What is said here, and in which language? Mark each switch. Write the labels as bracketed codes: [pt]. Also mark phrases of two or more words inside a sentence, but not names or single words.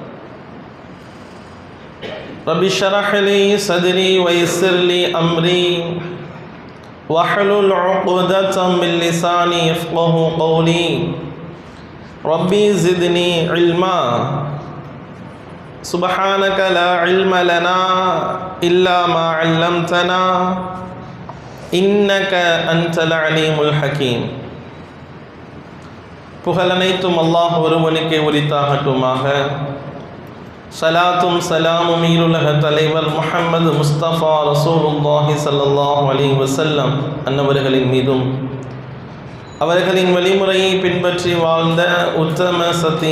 [ar] رب اشرح لي صدري ويسر لي أمري واحلل عقدة من لساني يفقه قولي ربي زدني علما سبحانك لا علم لنا إلا ما علمتنا إنك أنت العليم الحكيم [ta] புகழனைத்தும் அல்லாஹ் ஒருவனுக்கே உரித்தாகட்டுமாக. சலாத்தும் சலாமும் ஈருலக தலைவர் முஹம்மது முஸ்தபா [ar] رسول الله صلى الله عليه وسلم [ta] அன்னவர்களின் மீதும் அவர்களின் வழிமுறையை பின்பற்றி வாழ்ந்த உத்தம சத்திய